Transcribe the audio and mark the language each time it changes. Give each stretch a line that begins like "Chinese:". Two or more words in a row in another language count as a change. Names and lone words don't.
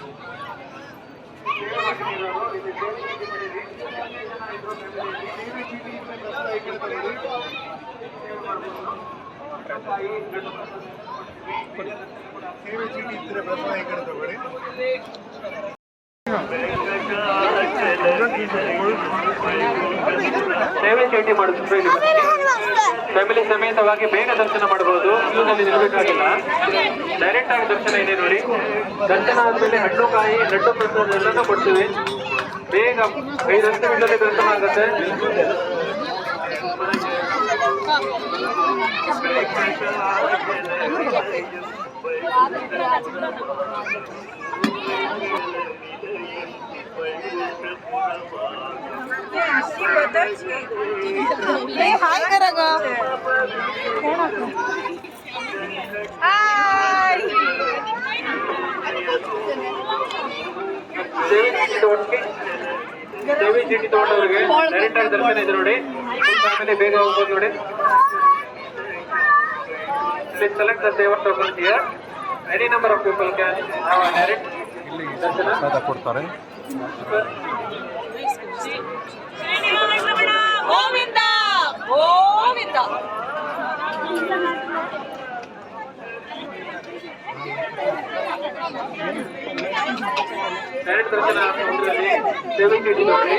Kannada: ಸೇವೆ ಚೀಟಿ ಇದ್ರೆ ಪ್ರಸಾದ ಈ ಕಡೆ ತಗೊಳ್ಳಿ ಸೇವೆ ಚೀಟಿ ಇದ್ರೆ ಪ್ರಸಾದ ಈ ಕಡೆ ತಗೊಳ್ಳಿ ಸೇವೆ ಚೀಟಿ ಮಾಡಿದ್ರೆ ಫ್ಯಾಮಿಲಿ ಸಮೇತವಾಗಿ ಬೇಗ ದರ್ಶನ ಮಾಡಬಹುದು. ಕ್ಯೂನಲ್ಲಿ ನಿಲ್ಲಬೇಕಾಗಿಲ್ಲ, ಡೈರೆಕ್ಟ್ ಆಗಿ ದರ್ಶನ ಇದೆ ನೋಡಿ. ದರ್ಶನ ಆದ್ಮೇಲೆ ಹಣ್ಣು ಕಾಯಿ ಲಡ್ಡು ಪ್ರಸಾದ ಎಲ್ಲನೂ ಕೊಡ್ತೀವಿ. ಬೇಗ 5 ನಿಮಿಷದಲ್ಲಿ ದರ್ಶನ ಆಗುತ್ತೆ.
Marathi: हाय करा ग हाय
Kannada: ಸೇವೆ ಚೀಟಿ ತಗೊಂಡವ್ರಿಗೆ ಡೈರೆಕ್ಟ್ ಆಗಿ ದರ್ಶನ ಇದೆ ನೋಡಿ. ಆಮೇಲೆ ಬೇಗ ಹೋಗ್ಬೋದು ನೋಡಿ.
English: Please select the saver tokens here. Any number of people can have a direct ದರ್ಶನ
Kannada: ಕೊಡ್ತಾರೆ. ಗೋವಿಂದ ಗೋವಿಂದ ಡೈರೆಕ್ಟ್ ದರ್ಶನ ಸಮುದ್ರದಲ್ಲಿ ಸೇವೆ ಚೀಟಿ ನೋಡಿ.